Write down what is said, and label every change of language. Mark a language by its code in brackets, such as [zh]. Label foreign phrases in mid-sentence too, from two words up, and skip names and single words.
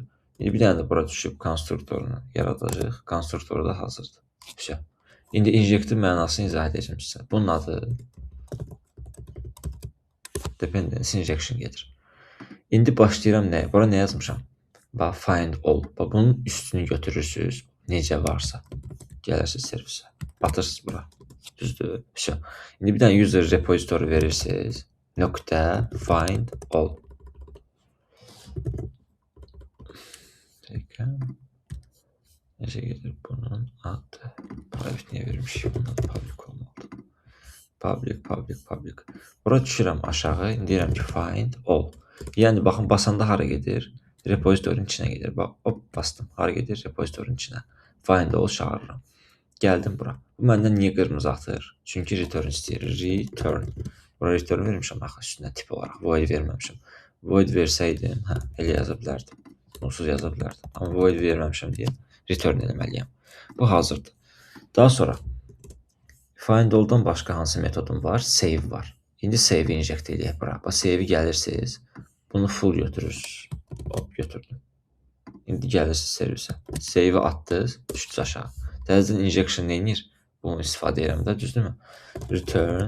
[az] İndi bir dənə də bura düşüb konstruktorunu yaradacaq. Konstruktoru da hazırdır. Güzel. İndi injectin mənasını izah edəcəm sizə. Bunun adı [en] dependency injection [az] gedir. İndi başlayıram nəyə? Bura nə yazmışam? Bax, [en] find all. [az] Bax, bunun üstünü götürürsünüz. Necə varsa. Gəlirsiniz servisə. Batırsınız bura. Düzdür. İndi bir dənə [en] user repository [az] verirsiniz. Nöqtə [en] find all. [az] Necə gedir bunun adı? Private niyə vermişim? Bunun adı public olmalıdır. Public. Bura düşürəm aşağı. Deyirəm ki [en] find all. [az] Yəni baxın, basanda hara gedir? Repozitorinin içinə gedir. Bax, hop, bastım. Hara gedir? Repozitorinin içinə. [en] Find all [az] çağırıram. Gəldim bura. Bu məndən niyə qırmızı atır? Çünki return istəyir. Return. Bura return vermişəm axı üstünə tip olaraq. Void verməmişəm. Void versəydim, elə yaza bilərdim. Onsuz yaza bilərdim. Amma void verməmişəm deyə return eləməliyəm. Bu hazırdır. Daha sonra [en] find all- [az] dan başqa hansı metodum var? Save var. İndi [en] save inject [az] eləyək bura. Bax, save-i gəlirsiniz. Bunu full götürürsünüz. Hop, götürdüm. İndi gəlirsiniz servisə. Save-i atdınız, düşdünüz aşağı. Təzədən injection neyinir? Bunu istifadə edirəm də, düzdürmü? Return.